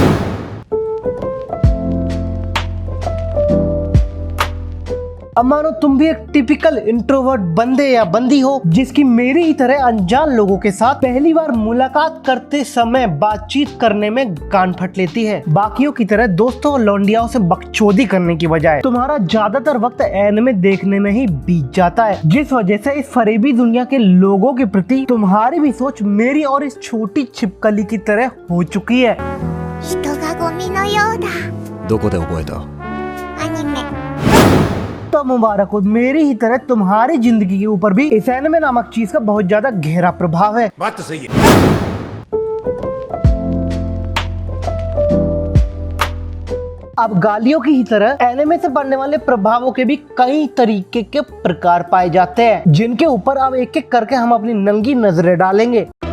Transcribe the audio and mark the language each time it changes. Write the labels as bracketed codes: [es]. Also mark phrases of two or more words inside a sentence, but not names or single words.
[hi] अब मानो तुम भी एक [en] typical introvert [hi] बंदे या बंदी हो जिसकी मेरी ही तरह अनजान लोगों के साथ पहली बार मुलाकात करते समय बातचीत करने में गांड फट लेती है। बाकियों की तरह दोस्तों और लौंडियाओं से बकचोदी करने की बजाय तुम्हारा ज्यादातर वक्त एनिमे देखने में ही बीत जाता है, जिस वजह से इस फरेबी दुनिया के लोगों के प्रति तुम्हारी भी सोच मेरी और इस छोटी छिपकली की तरह हो चुकी है। [ja] 人がゴミのようだ。どこで覚えた？アニメ。 [hi] तो मुबारक हो, मेरी ही तरह तुम्हारी जिंदगी के ऊपर भी इस एनिमे नामक चीज का बहुत ज्यादा गहरा प्रभाव है। बात तो सही है। अब गालियों की ही तरह एनिमे से पड़ने वाले प्रभावों के भी कई तरीके के प्रकार पाए जाते हैं, जिनके ऊपर अब एक एक करके हम अपनी नंगी नजरें डालेंगे।